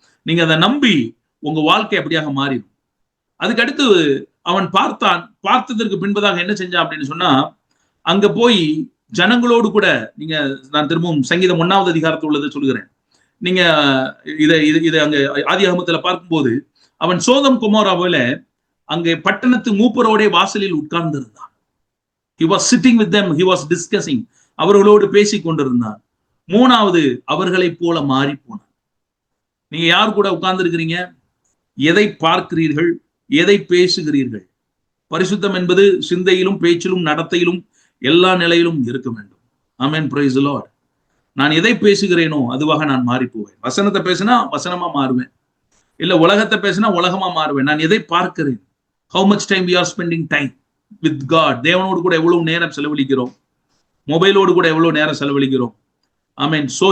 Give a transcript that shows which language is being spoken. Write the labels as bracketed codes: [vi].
[ta] நீங்க அதை நம்பி உங்க வாழ்க்கை அப்படியாக மாறிடும். அதுக்கு அடுத்து அவன் பார்த்ததற்கு பின்பதாக என்ன செஞ்சான் அப்படின்னு சொன்னா, அங்க போய் ஜனங்களோடு கூட, நீங்க நான் திரும்பவும் சங்கீதம் 1வது அதிகாரத்தில் உள்ளதை சொல்கிறேன். நீங்க இதை அங்க ஆதியாகமத்துல பார்க்கும்போது அவன் சோதம் குமாராவில அங்கே பட்டணத்து மூப்பரோட வாசலில் உட்கார்ந்து இருந்தான். [en] He was sitting with them, he was discussing. [ta] அவர்களோடு பேசிக் கொண்டிருந்தான். 3வது அவர்களை போல மாறி போனான். நீங்க யார் கூட உட்கார்ந்து இருக்கிறீங்க? எதை பார்க்கிறீர்கள்? எதை பேசுகிறீர்கள்? பரிசுத்தம் என்பது சிந்தையிலும் பேச்சிலும் நடத்தையிலும் எல்லா நிலையிலும் இருக்க வேண்டும். ஆமென், [en] Praise the Lord. [ta] நான் எதை பேசுகிறேனோ அதுவாக நான் மாறி போவேன். வசனத்தை பேசினா வசனமா மாறுவேன், இல்ல உலகத்தை பேசினா உலகமா மாறுவேன். நான் எதை பார்க்கிறேன்? [en] How much time we are spending time with God? [ta] தேவனோடு கூட எவ்வளவு நேரம் செலவழிக்கிறோம்? மொபைலோடு கூட எவ்வளவு நேரம் செலவழிக்கிறோம்? ஆமென்.